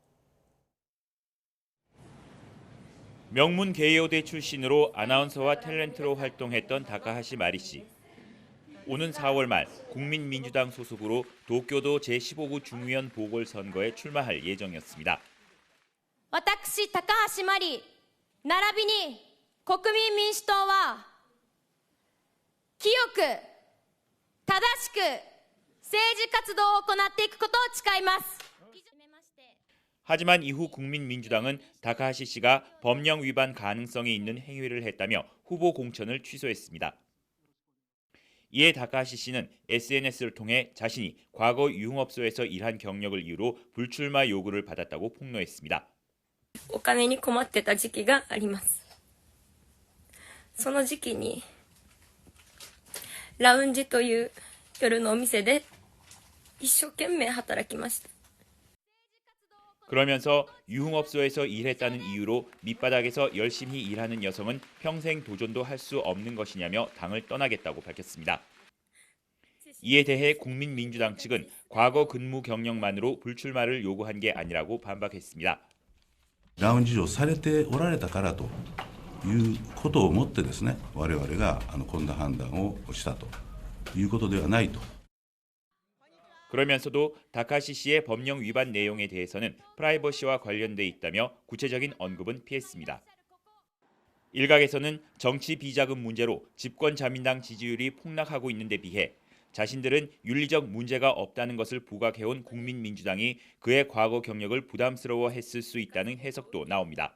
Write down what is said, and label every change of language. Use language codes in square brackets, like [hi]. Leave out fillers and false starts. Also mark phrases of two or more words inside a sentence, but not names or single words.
[ko] 명문 게이오대 출신으로 아나운서와 탤런트로 활동했던 다카하시 마리 씨. 오는 4월 말 국민민주당 소속으로 도쿄도 제15구 중의원 보궐선거에 출마할 예정이었습니다. [ja] 私高橋真理並びに国民民主党は清く正しく政治活動を行っていくことを誓います。 [ko] 하지만 이후 국민민주당은 다카하시 씨가 법령 위반 가능성이 있는 행위를 했다며 후보 공천을 취소했습니다. 이에 다카하시 씨는 SNS를 통해 자신이 과거 유흥업소에서 일한 경력을 이유로 불출마 요구를 받았다고 폭로했습니다. [ja] お金に困ってた時期があります。その時期にラウンジという夜のお店で一生懸命働きました。 [ko] 그러면서 유흥업소에서 일했다는 이유로 밑바닥에서 열심히 일하는 여성은 평생 도전도 할 수 없는 것이냐며 당을 떠나겠다고 밝혔습니다. 이에 대해 국민민주당 측은 과거 근무 경력만으로 불출마를 요구한 게 아니라고 반박했습니다. [ja] ラウンジをされておられたからということをもってですね、我々がこんな判断をしたということではないと。 [ko] 그러면서도 다카시 씨의 법령 위반 내용에 대해서는 프라이버시와 관련돼 있다며 구체적인 언급은 피했습니다. 일각에서는 정치 비자금 문제로 집권자민당 지지율이 폭락하고 있는 데 비해 자신들은 윤리적 문제가 없다는 것을 부각해온 국민민주당이 그의 과거 경력을 부담스러워했을 수 있다는 해석도 나옵니다.